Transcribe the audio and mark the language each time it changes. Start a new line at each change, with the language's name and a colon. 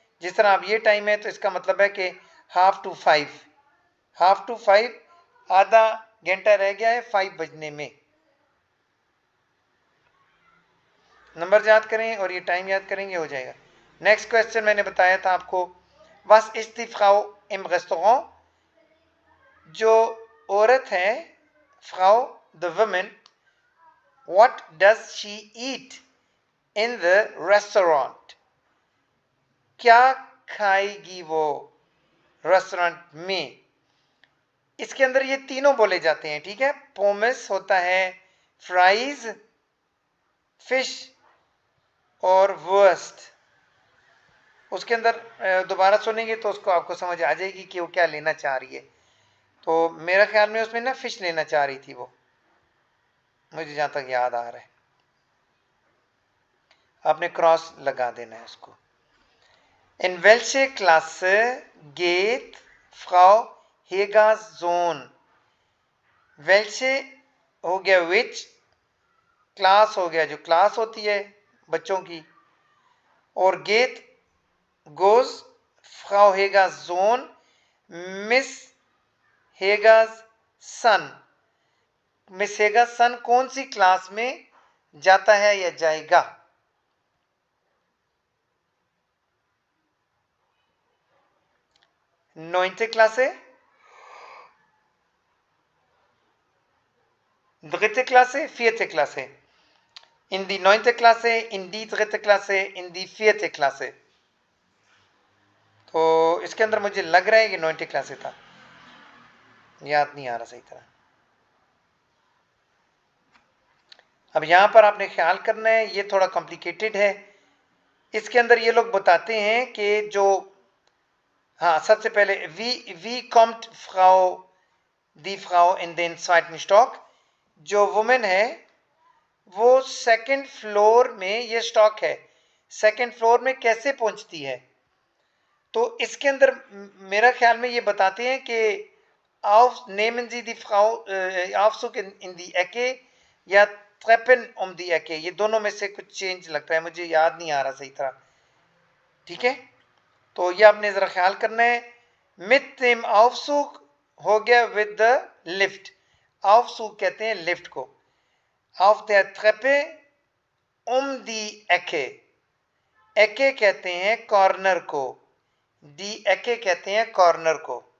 Hindi: जिस तरह अब ये टाइम है तो इसका मतलब है कि हाफ टू 5, हाफ टू 5 आधा घंटा रह गया है 5 बजने में। नंबर याद करें और ये टाइम याद करेंगे, हो जाएगा। नेक्स्ट क्वेश्चन मैंने बताया था आपको,
German: was ist die Frau im Restaurant।
Hindi: जो औरत है,
English: Frau the woman, what does she eat in the restaurant।
Hindi: क्या खाएगी वो रेस्टोरेंट में। इसके अंदर ये तीनों बोले जाते हैं, ठीक है। पोमस होता है, फ्राइज, फिश और वर्स्ट। उसके अंदर दोबारा सुनेंगे तो उसको आपको समझ आ जाएगी कि वो क्या लेना चाह रही है। तो मेरा ख्याल में उसमें ना फिश लेना चाह रही थी वो, मुझे जहां तक याद आ रहा है। आपने क्रॉस लगा देना है उसको।
German: In welche Klasse geht Frau Hegas Sohn।
Hindi: welche हो गया which, क्लास हो गया जो क्लास होती है बच्चों की, और geht goes Frau Hegas Sohn,
English: Miss Hegas son।
Hindi: Miss हेगा's son कौन सी क्लास में जाता है या जाएगा।
German: neunte Klasse, dritte Klasse, vierte Klasse। in die neunte Klasse, in die dritte Klasse, in die vierte Klasse।
Hindi: तो इसके अंदर मुझे लग रहा है कि neunte Klasse था, याद नहीं आ रहा सही तरह। अब यहां पर आपने ख्याल करना है, ये थोड़ा कॉम्प्लिकेटेड है। इसके अंदर ये लोग बताते हैं कि जो, हाँ, सबसे पहले we Comte Frau the Frau in den zweiten stock, जो वुमेन है वो सेकंड फ्लोर में ये स्टॉक है, सेकंड फ्लोर में कैसे पहुंचती है। तो इसके अंदर मेरा ख्याल में ये बताते हैं कि
German: auf nehmen Sie die Frau Aufzug in die Ecke
Hindi: या Treppen um die Ecke, ये दोनों में से कुछ चेंज लगता है, मुझे याद नहीं आ रहा सही तरह। ठीक है, तो ये आपने जरा ख्याल करना है।
German: mit dem Aufzug
Hindi: हो गया
English: with the lift,
Hindi: Aufzug कहते हैं लिफ्ट को।
German: auf der Treppe um die Ecke,
Hindi: Ecke कहते हैं कॉर्नर को, die Ecke कहते हैं कॉर्नर को।